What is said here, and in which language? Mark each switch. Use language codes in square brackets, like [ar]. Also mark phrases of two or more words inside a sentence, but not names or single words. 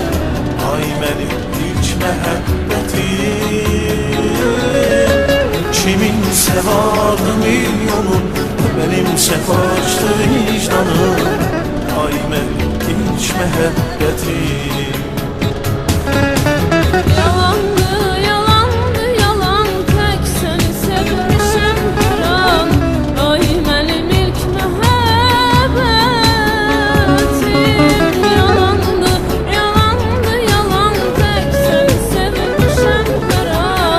[az] Ay mənim ilk məhəbbətim. Kiminsə vardı milyonu, mənimsə başdı vicdanım. Ay mənim ilk məhəbbətim. [tr] Yalandı, yalandı, yalan, tek seni sevmişim her an. Ay benim ilk mehebbetim. Yalandı, yalandı, yalan, tek seni sevmişim her an.